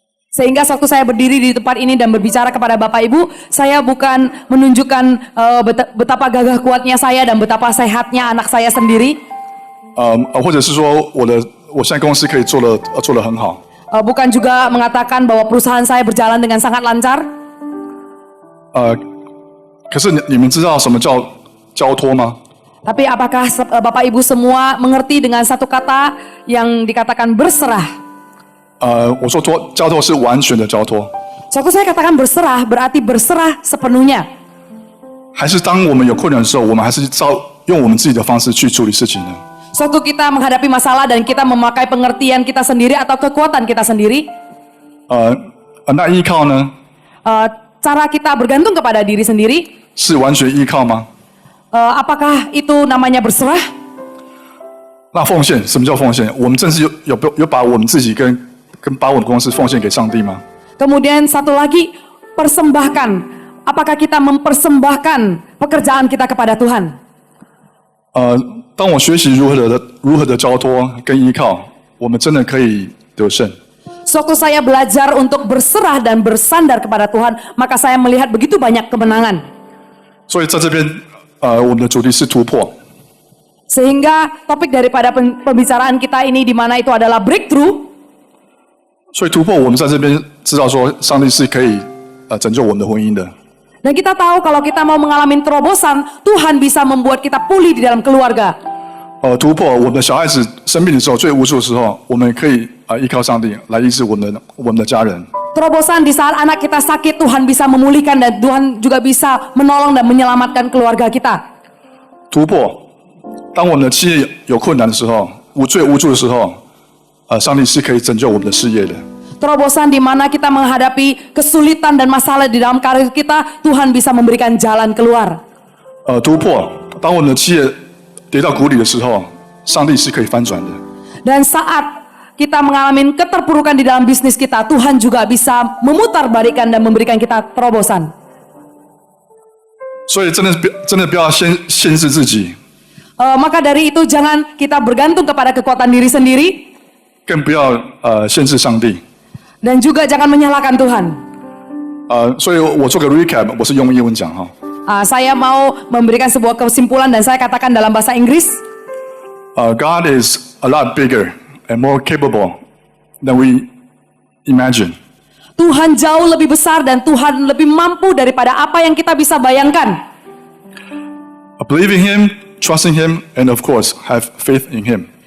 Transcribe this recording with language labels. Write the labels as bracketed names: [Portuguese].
[Indonesian] Sehingga waktu saya berdiri di tempat ini dan berbicara kepada Bapak Ibu, saya bukan menunjukkan betapa gagah kuatnya saya dan betapa sehatnya anak saya sendiri. [Chinese] 或者是说我现在公司可以做得很好。 [Indonesian] Bukan juga mengatakan bahwa perusahaan saya berjalan dengan sangat lancar. [Chinese] 可是你们知道什么叫交托吗？ [Indonesian] Tapi apakah Bapak Ibu semua mengerti dengan satu kata yang dikatakan berserah? [Chinese] 我说交托是完全的交托， [Indonesian] Suatu saya katakan berserah berarti berserah sepenuhnya. [Chinese] 还是当我们有困难的时候，我们还是用我们自己的方式去处理事情呢？ [Indonesian] Suatu kita menghadapi masalah dan kita memakai pengertian kita sendiri atau kekuatan kita sendiri. [Chinese] 那依靠呢？ [Indonesian] Cara kita bergantung kepada diri sendiri. [Chinese] 是完全依靠吗？ [Indonesian] Apakah itu namanya berserah? [Chinese] 那奉献，什么叫奉献？我们正是有把我们自己跟把我们公司奉献给上帝吗？ [Indonesian] Kemudian satu lagi, persembahkan. Apakah kita mempersembahkan pekerjaan kita kepada Tuhan? [Chinese] 当我学习如何的交托跟依靠，我们真的可以得胜。 [Indonesian] Sewaktu saya belajar untuk berserah dan bersandar kepada Tuhan, maka saya melihat begitu banyak kemenangan. [Chinese] 所以在这边，我们的主题是突破。 [Indonesian] Sehingga topik daripada pembicaraan kita ini di mana itu adalah breakthrough. [Chinese] 所以突破，我们在这边知道说，上帝是可以拯救我们的婚姻的。 [Indonesian] Dan kita tahu kalau kita mau mengalami terobosan, Tuhan bisa membuat kita pulih di dalam keluarga. [Chinese] 突破我们的小孩子生病的时候，最无助的时候，我们可以依靠上帝来医治我们的家人。 [Indonesian] Terobosan di saat anak kita sakit, Tuhan bisa memulihkan dan Tuhan juga bisa menolong dan menyelamatkan keluarga kita. [Chinese] 突破，当我们的企业有困难的时候，最无助的时候，上帝是可以拯救我们的事业的。 [Indonesian] Terobosan di mana kita menghadapi kesulitan dan masalah di dalam karir kita, Tuhan bisa memberikan jalan keluar. [Chinese] 突破，当我们的企业跌到谷底的时候，上帝是可以翻转的。 [Indonesian] Dan saat kita mengalami keterpurukan di dalam bisnis kita, Tuhan juga bisa memutarbalikkan dan memberikan kita terobosan. [Chinese] 所以真的不要限制自己， [Indonesian] Maka dari itu jangan kita bergantung kepada kekuatan diri sendiri [Chinese] 更不要限制上帝。 [Indonesian] dan juga jangan menyalahkan Tuhan. [Chinese] 所以我做个 recap， 我是用英文讲哈。 [Indonesian] Saya mau memberikan sebuah kesimpulan dan saya katakan dalam bahasa Inggris. [English] God is a lot bigger and more capable than we imagine. [Indonesian] Tuhan jauh lebih besar dan Tuhan lebih mampu daripada apa yang kita bisa bayangkan. [English] Believe in Him, trusting Him, and of course have faith in Him.